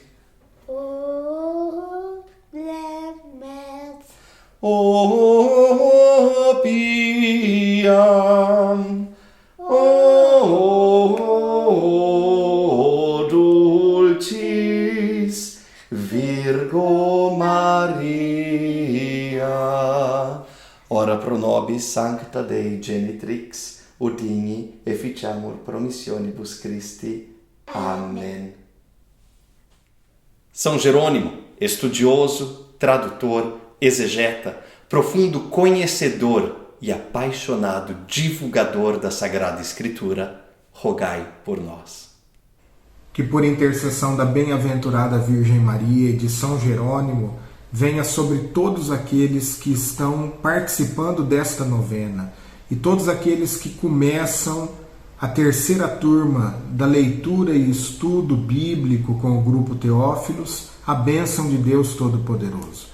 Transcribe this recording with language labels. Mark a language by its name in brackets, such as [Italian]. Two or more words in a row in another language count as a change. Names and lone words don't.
[Latin] O piam, o dulcis Virgo Maria, ora pro nobis sancta Dei genitrix, udigni efficiamur promissionibus Christi. Amen. [Portuguese] São Jerônimo, estudioso, tradutor, exegeta, profundo conhecedor e apaixonado divulgador da Sagrada Escritura, rogai por nós. Que por intercessão da bem-aventurada Virgem Maria e de São Jerônimo, venha sobre todos aqueles que estão participando desta novena e todos aqueles que começam a terceira turma da leitura e estudo bíblico com o Grupo Teófilos, a bênção de Deus Todo-Poderoso.